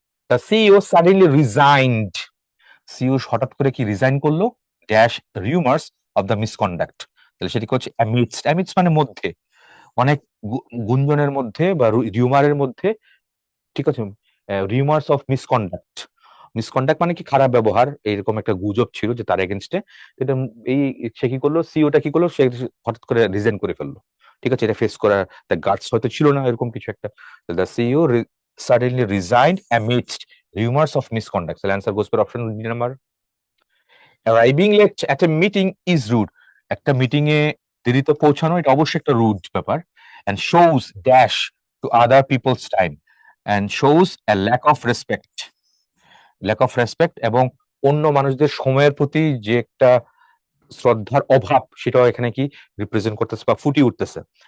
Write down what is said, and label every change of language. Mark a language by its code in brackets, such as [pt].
[bn] The CEO suddenly রিজাইনড, CEO হঠাৎ করে কি রিজাইন করলো, dash rumours of the misconduct, তাহলে সেটি হচ্ছে অ্যামিডস্ট, অ্যামিডস্ট মানে মধ্যে, অনেক গুঞ্জনের মধ্যে বা রিউমারের মধ্যে, ঠিক আছে, রিউমার্স অফ মিসকন্ডাক্ট, মিসকন্ডাক্ট মানে কি, খারাপ ব্যবহার, এরকম একটা গুজব ছিল যে তার এগেনস্টে, এটা এই, সে কি করলো, সিওটা কি করলো, সে হঠাৎ করে রিজাইন করে ফেললো, ঠিক আছে, এটা ফেস করার দ্য গাটস হয়তো ছিল না, এরকম কিছু একটা। [en] The CEO suddenly resigned amidst rumors of misconduct. So answer goes for option D number. Arriving late at a meeting is rude. [bn] একটা মিটিং এ দেরিতে পৌঁছানো, এটা অবশ্যই একটা রুড ব্যাপার, [en] and shows dash to other people's time and shows a lack of respect, lack of respect, [bn] এবং অন্য মানুষদের সময়ের প্রতি যে একটা শ্রদ্ধার অভাব, সেটাও এখানে কি রিপ্রেজেন্ট করতেছে বা ফুটিয়ে উঠতেছে।